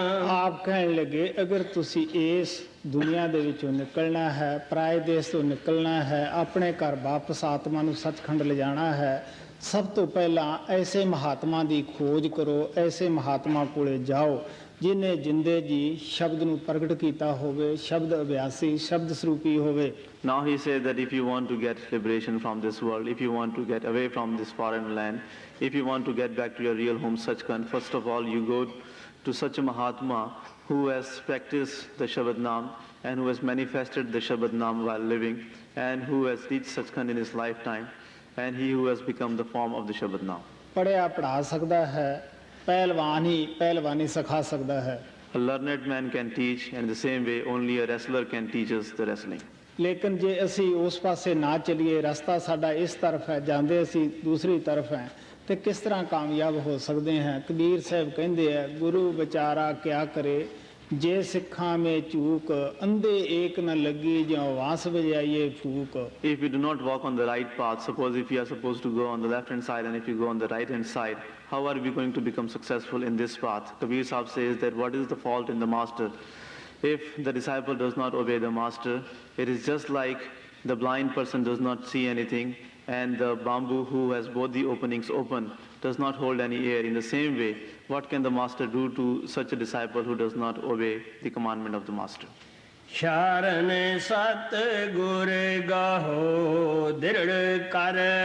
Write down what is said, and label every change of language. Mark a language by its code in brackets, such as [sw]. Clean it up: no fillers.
[pa] ਆਪ ਕਹਿਣ ਲੱਗੇ ਅਗਰ ਤੁਸੀਂ ਇਸ ਦੁਨੀਆ ਦੇ ਵਿੱਚੋਂ ਨਿਕਲਣਾ ਹੈ, ਪਰਾਏ ਦੇਸ਼ ਤੋਂ ਨਿਕਲਣਾ ਹੈ, ਆਪਣੇ ਘਰ ਵਾਪਸ ਆਤਮਾ ਨੂੰ ਸੱਚਖੰਡ ਲਿਜਾਣਾ ਹੈ, ਸਭ ਤੋਂ ਪਹਿਲਾਂ ਐਸੇ ਮਹਾਤਮਾ ਦੀ ਖੋਜ ਕਰੋ, ਐਸੇ ਮਹਾਤਮਾ ਕੋਲੇ ਜਾਓ ਜਿਨੇ ਜਿੰਦੇ ਜੀ ਸ਼ਬਦ ਨੂੰ ਪ੍ਰਗਟ ਕੀਤਾ ਹੋਵੇ, ਸ਼ਬਦ ਅਭਿਆਸੀ, ਸ਼ਬਦ ਸਰੂਪੀ ਹੋਵੇ। [en] Now he says that if you want to get liberation from this world, if you want to get away from this foreign land, if you want to get back to your real home Sachkhand, first of all you go to such a Mahatma who has practiced the Shabad Naam and who has manifested the Shabad Naam while living, and who has reached Sachkhand in his lifetime, and he who has become the form of the Shabad Naam. [pa] ਪੜ੍ਹਿਆ ਪੜ੍ਹਾ ਸਕਦਾ ਹੈ, ਪਹਿਲਵਾਨ ਹੀ ਪਹਿਲਵਾਨੀ ਸਿਖਾ ਸਕਦਾ ਹੈ। [en] A learned man can teach, and in the same way only a wrestler can teach us the wrestling. [pa] ਲੇਕਿਨ ਜੇ ਅਸੀਂ ਉਸ ਪਾਸੇ ਨਾ ਚੱਲੀਏ, ਰਸਤਾ ਸਾਡਾ ਇਸ ਤਰਫ ਹੈ, ਜਾਂਦੇ ਅਸੀਂ ਦੂਸਰੀ ਤਰਫ ਹੈ, ਤੇ ਕਿਸ ਤਰ੍ਹਾਂ ਕਾਮਯਾਬ ਹੋ ਸਕਦੇ ਹਾਂ? ਕਬੀਰ ਸਾਹਿਬ ਕਹਿੰਦੇ ਆ, ਗੁਰੂ ਵਿਚਾਰਾ ਕਿਆ ਕਰੇ [hi] जे सिखा में चूक अंधे एक न लगी जो वास बजाइए फूक। [en] If we do not walk on the right path, suppose if we are supposed to go on the left hand side and if you go on the right hand side, how are we going to become successful in this path? Kabir Sahib says that what is the fault in the master? If the disciple does not obey the master, it is just like the blind person does not see anything and the bamboo who has both the openings open does not hold any air. In the same way, what can the master do to such a disciple who does not obey the commandment of the master? [pa] ਸ਼ਰਨ ਸਤ ਗੁਰ ਗਾਹੋ ਦ੍ਰਿੜ ਕਰ